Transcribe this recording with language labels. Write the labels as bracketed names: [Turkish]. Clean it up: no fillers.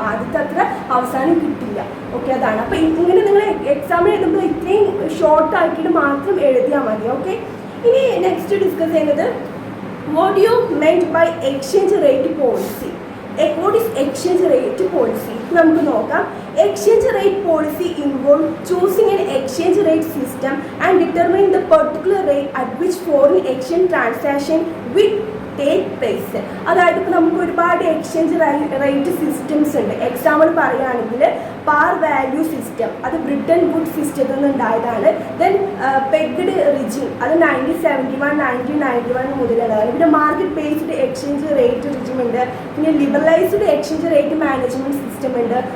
[Malayalam] ആദ്യത്തെ അത്ര അവസാനം കിട്ടില്ല. ഓക്കെ, അതാണ്. അപ്പോൾ ഇങ്ങനെ നിങ്ങൾ എക്സാം എഴുതുമ്പോൾ ഇത്രയും ഷോർട്ട് ആക്കിയിട്ട് മാത്രം എഴുതിയാൽ മതി. [English] okay, [Malayalam] ഇനി നെക്സ്റ്റ് ഡിസ്കസ് ചെയ്യുന്നത് [English] What you meant by exchange rate policy. What is exchange rate policy? [Malayalam] നമുക്ക് നോക്കാം. [English] Exchange rate policy involves choosing an exchange rate system and determining the particular rate at which foreign exchange transaction with take place. [Malayalam] അതായത് ഇപ്പോൾ നമുക്ക് ഒരുപാട് exchange rate systems ഉണ്ട്. Example പറയുകയാണെങ്കിൽ par value system, അത് Britain would സിസ്റ്റത്തിൽ നിന്ന് ഉണ്ടായതാണ്. ദെൻ പെഗ്ഡ് റിജിം, അത് 1971 മുതലുള്ളതാണ്. പിന്നെ മാർക്കറ്റ് ബേസ്ഡ് എക്സ്ചേഞ്ച് റേറ്റ് റിജിം ഉണ്ട്. പിന്നെ liberalised exchange rate management system ഉണ്ട്.